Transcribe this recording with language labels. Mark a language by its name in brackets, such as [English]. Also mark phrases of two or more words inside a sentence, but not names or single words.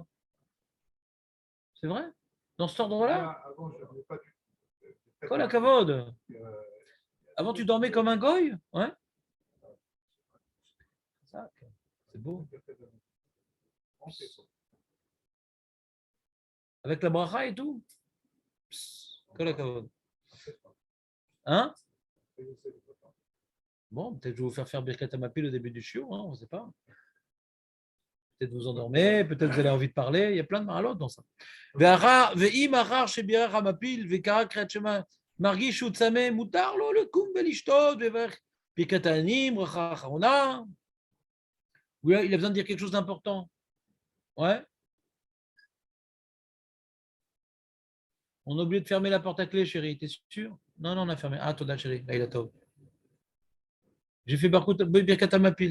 [French] C'est vrai? Dans cet ordre-là? Avant, je n'avais pas du [Hebrew] כל הכבוד. [French] Avant, tu dormais comme un goy? Ouais. C'est beau. Avec la bracha et tout? [Hebrew] כל הכבוד. [French] Hein? Bon, peut-être que je vais vous faire [Hebrew] ברכת המפיל [French] au début du chiot, hein, on ne sait pas. Peut-être vous endormez, peut-être vous avez envie de parler. Il y a plein de maralotes dans ça. [Hebrew] ואם אחר שבירך המפיל וקרא קריאת שמע מרגיש שהוא צמא, מותר לו לקום ולשתות ויברך ברכת העניים, ברכה אחרונה. [French] Oui, il a besoin de dire quelque chose d'important. Ouais. On a oublié de fermer la porte à clé, chérie. T'es sûr? Non, non, on a fermé. Ah, toi, chérie. Là, il a tôt. J'ai fait [Hebrew] ברכת המפיל.